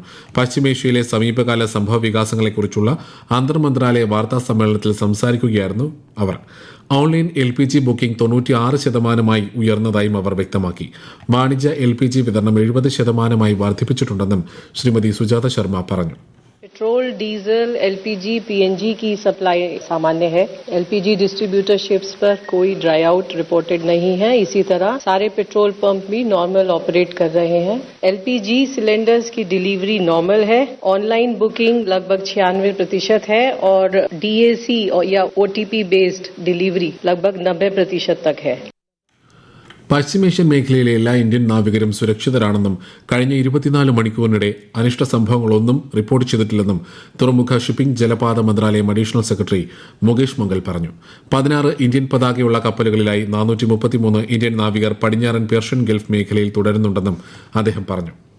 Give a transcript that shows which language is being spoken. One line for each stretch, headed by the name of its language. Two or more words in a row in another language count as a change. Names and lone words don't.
Malayalam: പശ്ചിമേഷ്യയിലെ സമീപകാല സംഭവ വികാസങ്ങളെക്കുറിച്ചുള്ള അന്തർ മന്ത്രാലയ വാർത്താ സമ്മേളനത്തിൽ സംസാരിക്കുകയായിരുന്നു അവർ. ഓൺലൈൻ LPG ബുക്കിംഗ് 96% ഉയർന്നതായും അവർ വ്യക്തമാക്കി. വാണിജ്യ LPG വിതരണം 70% വർദ്ധിപ്പിച്ചിട്ടുണ്ടെന്നും ശ്രീമതി സുജാത ശർമ്മ പറഞ്ഞു.
Hindi: पेट्रोल, डीजल, LPG, PNG की सप्लाई सामान्य है.
English: LPG distributorships
Hindi: पर कोई
English: dry out reported
Hindi: नहीं है. इसी तरह सारे पेट्रोल पंप भी
English: normal operate
Hindi: कर रहे हैं.
English: LPG cylinders
Hindi: की डिलीवरी नॉर्मल है.
English: online booking
Hindi: लगभग 96% है और DAC या OTP
English: based delivery
Hindi: लगभग 90% तक है.
Malayalam: പശ്ചിമേഷ്യൻ മേഖലയിലെ എല്ലാ ഇന്ത്യൻ നാവികരും സുരക്ഷിതരാണെന്നും കഴിഞ്ഞ 24 മണിക്കൂറിനിടെ അനിഷ്ട സംഭവങ്ങളൊന്നും റിപ്പോർട്ട് ചെയ്തിട്ടില്ലെന്നും തുറമുഖ ഷിപ്പിംഗ് ജലപാത മന്ത്രാലയം അഡീഷണൽ സെക്രട്ടറി മുകേഷ് മംഗൽ പറഞ്ഞു. 16 ഇന്ത്യൻ പതാകയുള്ള കപ്പലുകളിലായി 433 ഇന്ത്യൻ നാവികർ പടിഞ്ഞാറൻ പേർഷ്യൻ ഗൾഫ് മേഖലയിൽ തുടരുന്നുണ്ടെന്നും അദ്ദേഹം പറഞ്ഞു.